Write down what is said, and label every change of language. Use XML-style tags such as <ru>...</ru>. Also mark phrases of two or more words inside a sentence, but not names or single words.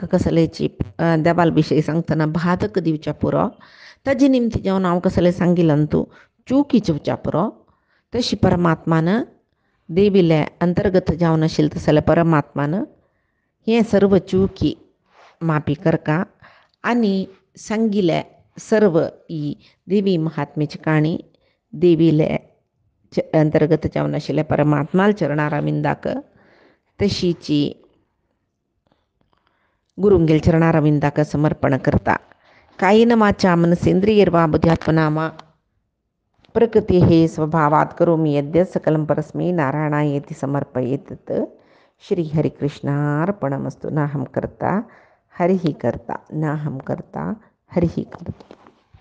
<kok>कसलेची देवाल विशय सांगतना बाधक दिवच्या पुरो ताजे निमती जावन हांव कसलें सांगिलां तूं चुकी जेवच्या पुरो तशी परमात्मान देवीले अंतर्गत जावन आशिल्ले तसले परमात्मान हें सर्व चुकी माफी करका आनी सांगिले सर्व ही देवी महात्म्याची काणी देवीले अंतर्गत जावन आशिल्ले परमात्माल चरणारा विंदाक तशीची गुरुंगेल चरणारा विंदाक समर्पण करता</kok> <sa>कायेन वाचा मनसेंद्रियैर्वा बुद्ध्यात्मना वा प्रकृतेः स्वभावात् करोमि यद्यत् सकलं परस्मै नारायणायेति समर्पयेत् श्रीहरिकृष्णार्पणमस्तु नाहं कर्ता हरिः कर्ता नाहं कर्ता हरिः कर्ता।</sa>